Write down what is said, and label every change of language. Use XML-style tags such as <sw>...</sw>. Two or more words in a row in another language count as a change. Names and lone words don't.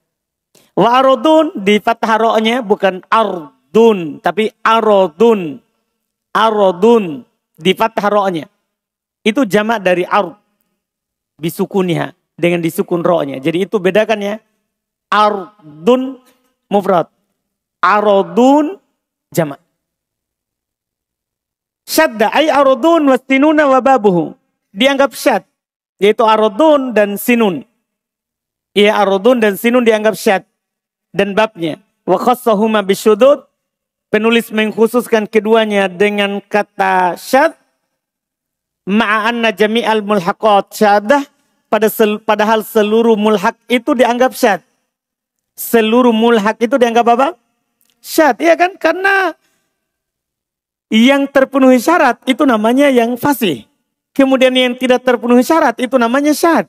<ar>وأرضون</ar> <id>di fathah ra-nya bukan ardun tapi aradun. Aradun di fathah ra-nya. Itu jamak dari</id> <ar>أرض بسكونها</ar> <id>dengan disukun ra-nya. Jadi itu bedakan ya. Ardun mufrad. Aradun jamak.</id> <ar>شذ أي أرضون وسنون وبابه.</ar> <id>Dianggap syad yaitu aradun dan sinun. Iya aradun dan sinun dianggap syad. Dan babnya.</id> <ar>وخصهما بالشذوذ.</ar> <id>Penulis mengkhususkan keduanya dengan kata syad.</id> <ar>مع أن جميع الملحقات شاذة.</ar> <id>Padahal seluruh mulhaq itu dianggap syad. Seluruh mulhaq itu dianggap apa? Syad. Iya kan? Karena yang terpenuhi syarat itu namanya yang fasih. Kemudian yang tidak terpenuhi syarat itu namanya syad.</id>